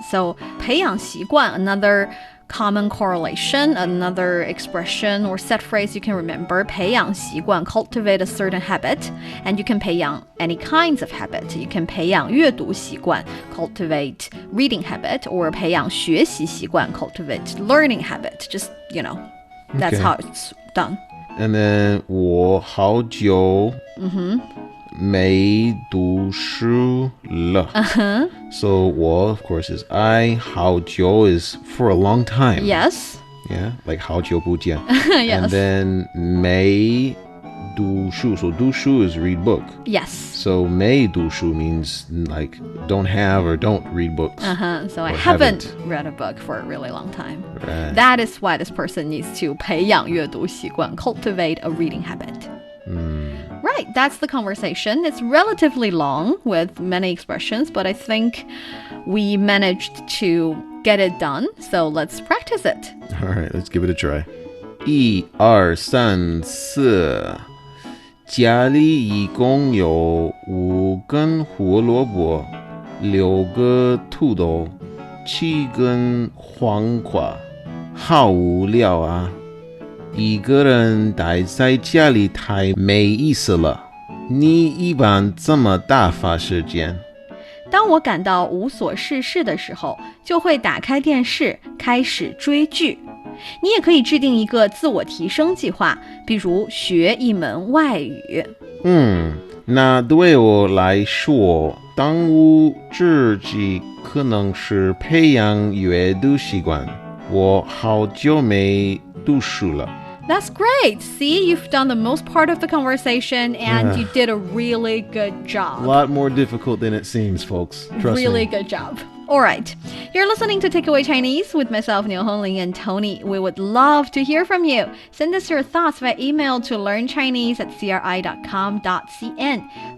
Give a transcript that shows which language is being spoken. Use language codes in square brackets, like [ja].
[en] So 培养习惯, another common correlation, another expression or set phrase you can remember. 培养习惯, cultivate a certain habit. And you can 培养 any kinds of habit. You can [zh] 培养阅读习惯, [en] cultivate reading habit, or [zh] 培养学习习惯, [en] cultivate learning habit. Just, that's how it's done. And then [zh] 我好久没读书了. [en] So 我 of course is I. 好久 is for a long time. Yes. Yeah, like [zh] 好久不见. [en] Yes. And then 没读书. So 读书 is read book. Yes. So 没读书 means like don't have or don't read books. So I haven't read a book for a really long time. Right. That is why this person needs to [zh] 培养阅读习惯, [en] cultivate a reading habit. Right, that's the conversation. It's relatively long with many expressions, but I think we managed to get it done. So let's practice it. All right, let's give it a try. [zh] 1、2、3、4. 家里一共有5根胡萝卜，6个土豆，7根黄瓜。好无聊啊！一个人待在家里太没意思了。你一般怎么打发时间？当我感到无所事事的时候，就会打开电视，开始追剧。你也可以制定一个自我提升计划，比如学一门外语。那对我来说，当务之急可能是培养阅读习惯。我好久没读书了。 [en] That's great. See, you've done the most part of the conversation and you did a really good job. A lot more difficult than it seems, folks. Trust me. Really good job. All right. You're listening to Takeaway Chinese with myself, Niu Hongling, and Tony. We would love to hear from you. Send us your thoughts via email to learnchinese@cri.com.cn.